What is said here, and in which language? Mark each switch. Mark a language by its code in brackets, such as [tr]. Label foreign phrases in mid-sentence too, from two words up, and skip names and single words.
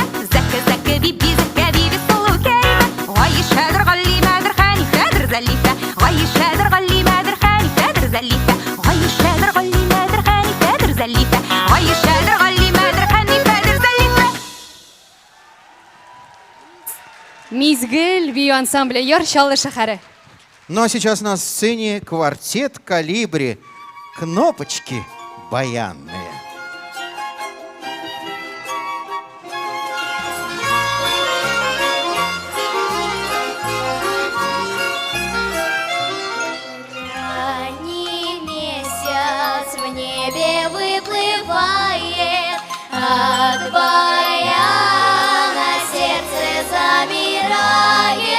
[tt] Зәке, зәке, биби, зәке, биби, сылу кәримә. Гайшәдер, Галимәдер, Хәнифәдер, Зәлифә. Гайшәдер, Галимәдер, Хәнифәдер, Зәлифә. Гайшәдер, Галимәдер, Хәнифәдер, Зәлифә. Гайшәдер, Галимәдер, Хәнифәдер, Зәлифә. Мизгил бию ансамбле Яршалла шәһәре. [ru] Ну а сейчас на сцене квартет «Калибри». Кнопочки баянные. Ранний месяц в небе выплывает, от баяна сердце замирает.